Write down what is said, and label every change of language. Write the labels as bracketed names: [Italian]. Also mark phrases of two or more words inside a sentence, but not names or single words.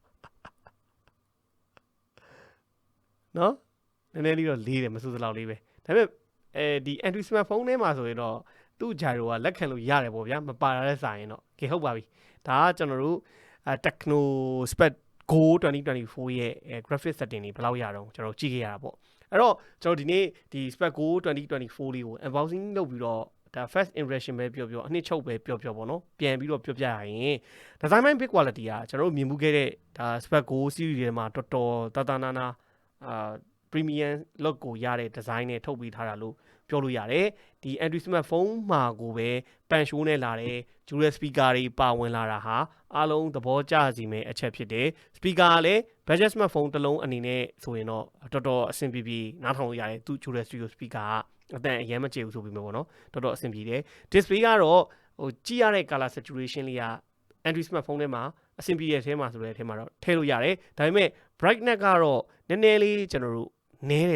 [Burmese] เนาะနည်းနည်းလေးတော့4တယ်မစိုးစလောက်လေးပဲဒါပေမဲ့ဒီ [English] Android smartphone [Burmese] ထဲမှာဆိုရင်တော့သူ့ gyro ကလက်ခံလို့ရတယ်ပေါ့ဗျာမပါတဲ့စာရင် တော့ကဲဟုတ်ပါပြီဒါကကျွန်တော်တို့ Tecno Spark Go 2024 ရဲ့ [English] graphic setting [Burmese] တွေဘယ်လောက်ရတော့ကျွန်တော်ကြည့်ခဲ့ရတာပေါ့အဲ့တော့ကျွန်တော်ဒီနေ့ဒီ Spark Go 2024 လေးကို unboxing လုပ်ပြီးတော့ဒါ [English] first impression [Burmese] ပဲပြောအနှစ်ချုပ်ပဲပြောပေါ့နော်ပြန်ပြီးတော့ပြောပြရရင် [English] design big quality [Burmese] ကကျွန်တော်တို့မြင်မှုခဲ့တဲ့ဒါ Spark Go series တွေမှာတော်တော်တနာ [English] premium look [Burmese] ကိုရတဲ့ design နဲ့ထုတ်ပေးထားတာလို့ပြောလို့ရတယ်ဒီ [English] Android smartphone [Burmese] မှာကို ပဲ [English] pan show [Burmese] နဲ့လာတဲ့ [English] dual speaker [Burmese] တွေပါဝင်လာတာဟာအားလုံးသဘောကျစီမဲ့အချက်ဖြစ်တယ် speaker ကလည်း [English] budget smartphone [Burmese] တစ်လုံးအနေနဲ့ဆိုရင်တော့တော်တော်အဆင်ပြေနားထောင်လို့ရတယ်သူ [English] dual stereo speaker [Burmese] ကအတန်အရင်မကျေဘူးဆိုပြီးမျိုးပေါ့နော်တော်တော်အဆင်ပြေတယ် display ကတော့ဟိုကြည့်ရတဲ့ [English] color saturation [Burmese] လေးက [English] Android smartphone [Burmese] ထဲမှာအဆင်ပြေတဲ့အထဲမှာဆိုတဲ့အထဲမှာတော့ထည့်လို့ရတယ်ဒါပေမဲ့ brightness ကတော့နည်းနည်းလေးကျွန်တော်တို့နဲတယ်